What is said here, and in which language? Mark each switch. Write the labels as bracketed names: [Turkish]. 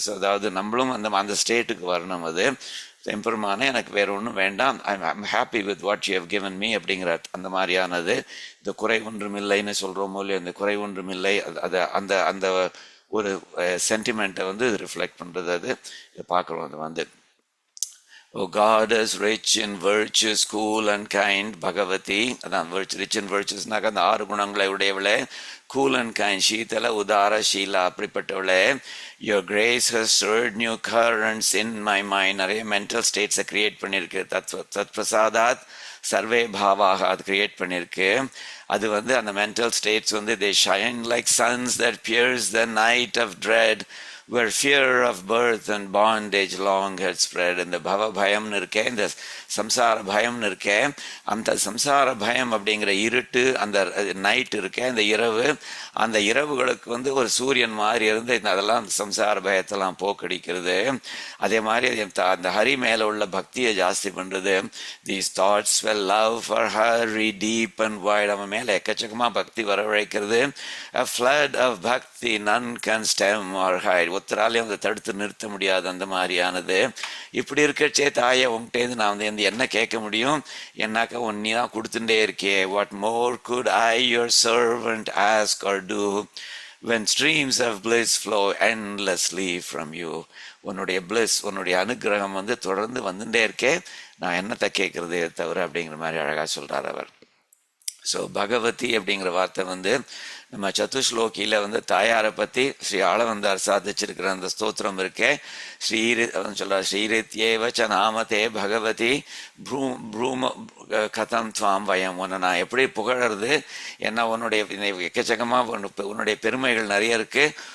[Tamil] So அதாவது நம்மளும் அந்த ஸ்டேட்டுக்கு வரணும். அது எம்பெருமானே எனக்கு வேற ஒன்றும் வேண்டாம், [English] I'm happy with what you have given me [Tamil] அப்படிங்கிற அந்த மாதிரியானது. இந்த குறை ஒன்றும் இல்லைன்னு சொல்கிறோமோ இல்லையோ, இந்த குறை ஒன்றும் இல்லை அதை அந்த அந்த ஒரு சென்டிமெண்ட்டை வந்து ரிஃப்ளெக்ட் பண்ணுறது. அது பார்க்குறோம். அது வந்து [English] O goddess rich in virtues, cool and kind, [Tamil] Bhagavati, அதான் rich in virtuesனாக்க அந்த 6 குணங்களை உடையவளே, cool and kind, சீதல உதார Sheila, அப்படிப்பட்டவளே. [English] Your grace has stirred new currents in my mind, [Tamil] நிறைய மென்டல் ஸ்டேட்ஸை கிரியேட் பண்ணியிருக்கு. [Sanskrit] தத் பிரசாதாத் சர்வே பாவாக [Tamil] அது கிரியேட் பண்ணியிருக்கு. அது வந்து அந்த மென்டல் ஸ்டேட்ஸ் வந்து [English] they shine like suns that pierce the night of dread, where fear of birth and bondage long had spread. [Tamil] இந்த பவ பயம்னு இருக்கே, இந்த சம்சார பயம்னு இருக்கே, அந்த சம்சார பயம் அப்படிங்கிற இருட்டு, அந்த நைட் இருக்கே, அந்த இரவு, அந்த இரவுகளுக்கு வந்து ஒரு சூரியன் மாதிரி இருந்து அதெல்லாம் சம்சார பயத்தெல்லாம் போக்கடிக்கிறது. அதே மாதிரி அந்த ஹரி மேலே உள்ள பக்தியை ஜாஸ்தி பண்ணுறது. [English] These thoughts will love for Hari deep and wide, [Tamil] அவன் மேலே எக்கச்சக்கமாக பக்தி வரவழைக்கிறது. [English] A flood of bhakti none can stem or hide, [Tamil] ஒத்தராலையும் அதை தடுத்து நிறுத்த முடியாது அந்த மாதிரியானது. இப்படி இருக்கச்சே தாயை உங்கள்கிட்டேருந்து நான் வந்து என்ன கேட்க முடியும், என்னாக்கா ஒன்னி தான் கொடுத்துட்டே இருக்கே. [English] What more could I your servant ask or do when streams of bliss flow endlessly from you. [Tamil] உன்னுடைய bliss, உன்னுடைய அனுகிரகம் வந்து தொடர்ந்து வந்துட்டே இருக்கே, நான் என்னத்தை கேட்கறதே தவிர அப்படிங்கிற மாதிரி அழகாக சொல்கிறார் அவர். ஸோ பகவதி அப்படிங்கிற வார்த்தை வந்து நம்ம சதுஸ்லோகியில் வந்து தாயாரை பற்றி ஸ்ரீ ஆளவந்தார் சாதிச்சிருக்கிற அந்த ஸ்தோத்திரம் இருக்கே, சொல்கிறார் [Sanskrit] ஸ்ரீரித்யேவச்ச நாமதே பகவதி ப்ரூம கதம் துவாம் வயம், [Tamil] உன்னை நான் எப்படி புகழறது, ஏன்னா உன்னுடைய எக்கச்சக்கமாக உன்னுடைய பெருமைகள் நிறைய இருக்குது.